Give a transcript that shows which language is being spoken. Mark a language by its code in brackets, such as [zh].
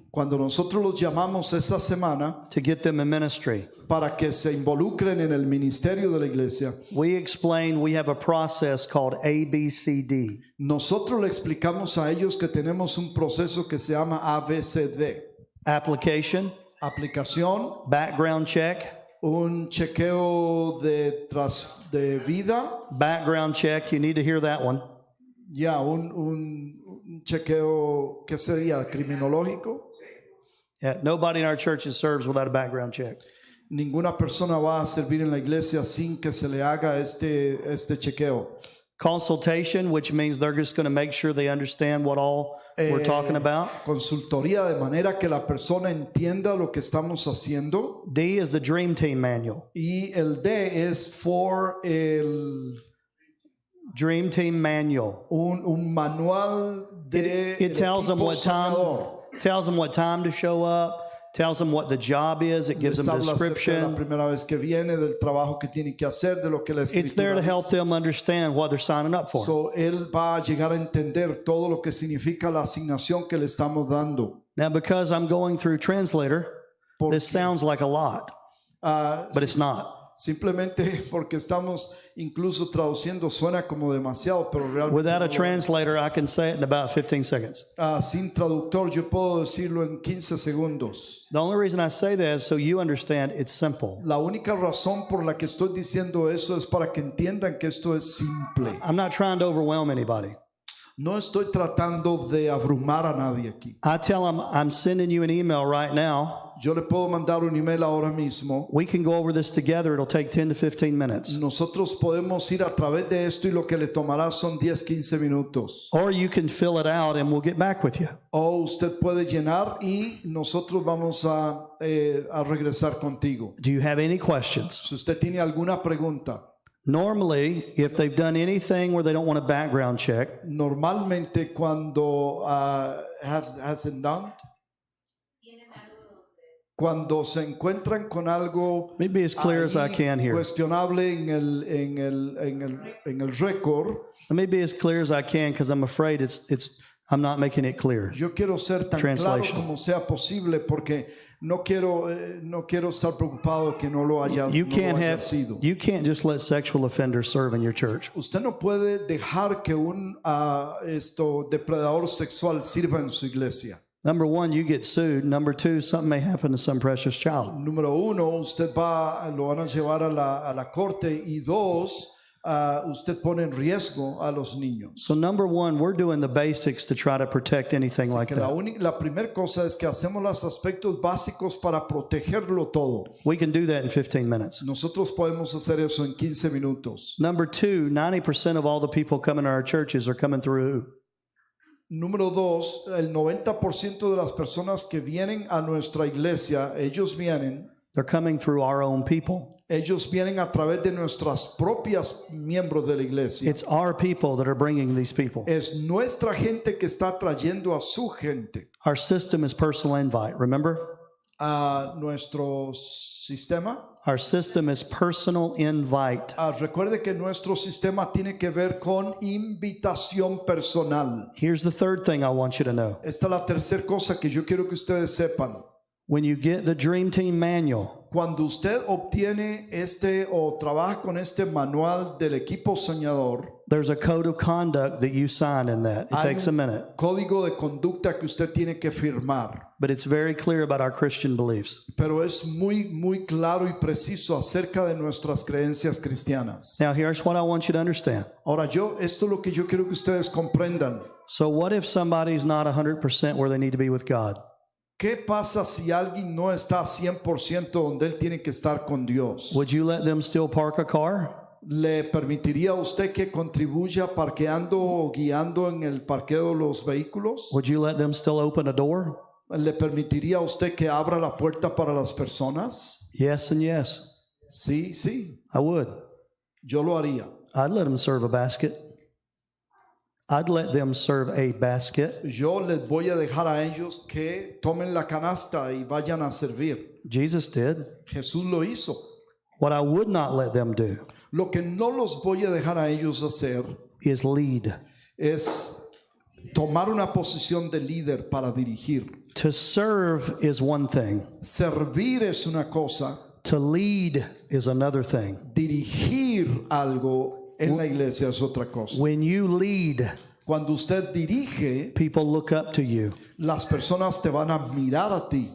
[es] cuando nosotros los llamamos esa semana [en] to get them in ministry, [es] para que se involucren en el ministerio de la iglesia, [en] we explain we have a process called ABCD. [es] nosotros le explicamos a ellos que tenemos un proceso que se llama ABCD. [en] Application, [es] Aplicación, [en] background check, [es] un chequeo de vida, [en] background check, you need to hear that one. [es] ya un chequeo, ¿qué sería? Criminológico. [en] Yeah, nobody in our churches serves without a background check. [es] Ninguna persona va a servir en la iglesia sin que se le haga este chequeo. [en] Consultation, which means they're just going to make sure they understand what all we're talking about. [es] Consultoría, de manera que la persona entienda lo que estamos haciendo. [en] D is the Dream Team Manual. [es] Y el D es [en] for Dream Team Manual. [es] un manual de [en] It tells them what time [es] soñador. [en] tells them what time to show up, tells them what the job is. It gives [es] Les [en] them a [es] habla acerca de la [en] description. [es] primera vez que viene, del trabajo que tiene que hacer, de lo que la [en] It's there [es] escritura [en] to help [es] dice. [en] them understand what they're signing up for. [es] So, él va a llegar a entender todo lo que significa la asignación que le estamos dando. [en] Now, because I'm going through translator, [es] Porque, [en] this sounds like a lot, but it's not. [es] simplemente porque estamos incluso traduciendo suena como demasiado, pero realmente [en] Without [es] no [en] a [es] lo es. [en] translator, I can say it in about 15 seconds. [es] Sin traductor yo puedo decirlo en 15 segundos. [en] The only reason I say that is so you understand it's simple. [es] La única razón por la que estoy diciendo eso es para que entiendan que esto es simple. [en] I'm not trying to overwhelm anybody. [es] No estoy tratando de abrumar a nadie aquí. [en] I tell them I'm sending you an email right now. [es] Yo le puedo mandar un email ahora mismo. [en] We can go over this together. It'll take 10 to 15 minutes. [es] Nosotros podemos ir a través de esto y lo que le tomará son 10-15 minutos. [en] Or you can fill it out and we'll get back with you. [es] O usted puede llenar y nosotros vamos a regresar contigo. [en] Do you have any questions? [es] Si usted tiene alguna pregunta, [en] Normally, if they've done anything where they don't want a background check, [es] normalmente cuando [en] hasn't done, [es] cuando se encuentran con algo [en] let me be as clear as I [es] ahí [en] can here. [es] cuestionable en el récord, [en] Let me be as clear as I can because I'm afraid I'm not making it clear. [es] yo quiero ser tan claro [en] Translation. [es] como sea posible porque no quiero estar preocupado que no lo haya, [en] You [es] no lo [en] can't [es] haya sido. [en] you can't just let sexual offenders serve in your church. [es] Usted no puede dejar que un depredador sexual sirva en su iglesia. [en] Number one, you get sued. Number two, something may happen to some precious child. [es] Número uno, usted lo van a llevar a la corte, y dos, usted pone en riesgo a los niños. [en] So number one, we're doing the basics to try to protect anything like [es] Que [en] that. [es] la primera cosa es que hacemos los aspectos básicos para protegerlo todo. [en] We can do that in 15 minutes. [es] Nosotros podemos hacer eso en 15 minutos. [en] Number two, 90% of all the people coming to our churches are coming through who? [es] Número dos, el 90% de las personas que vienen a nuestra iglesia, ellos vienen [en] They're coming through our own people. [es] a través de nuestras propias miembros de la iglesia. [en] It's our people that are bringing these people. [es] Es nuestra gente que está trayendo a su gente. [en] Our system is personal invite, remember? [es] A nuestro sistema. [en] Our system is personal invite. [es] Recuerde que nuestro sistema tiene que ver con invitación personal. [en] Here's the third thing I want you to know. [es] Esta es la tercera cosa que yo quiero que ustedes sepan. [en] When you get the Dream Team manual, [es] Cuando usted obtiene o trabaja con este manual del equipo soñador, [en] there's a code of conduct that you sign in that. It [es] hay [en] takes a [es] un [en] minute, [es] código de conducta que usted tiene que firmar. [en] but it's very clear about our Christian beliefs. [es] Pero es muy claro y preciso acerca de nuestras creencias cristianas. [en] Now, here's what I want you to understand. [es] Ahora esto es lo que yo quiero que ustedes comprendan. [en] So, what if somebody's not 100% where they need to be with God? [es] ¿Qué pasa si alguien no está 100% donde él tiene que estar con Dios? [en] Would you let them still park a car? [es] ¿Le permitiría a usted que contribuya parqueando o guiando en el parqueo de los vehículos? [en] Would you let them still open a door? [es] ¿Le permitiría a usted que abra la puerta para las personas? [en] Yes and yes. [es] Sí, [en] I would. [es] yo lo haría. [en] I'd let them serve a basket. I'd let them serve a basket. [es] Yo les voy a dejar a ellos que tomen la canasta y vayan a servir. [en] Jesus did. [es] Jesús lo hizo. [en] What I would not let them do [es] Lo que no los voy a dejar a ellos hacer [en] is lead. [es] es tomar una posición de líder para dirigir. [en] To serve is one thing. [es] Servir es una cosa, [en] To lead is another thing. [es] dirigir algo en la iglesia es otra cosa. [en] When you lead, [es] Cuando usted dirige, [en] people look up to you. [es] las personas te van a mirar a ti.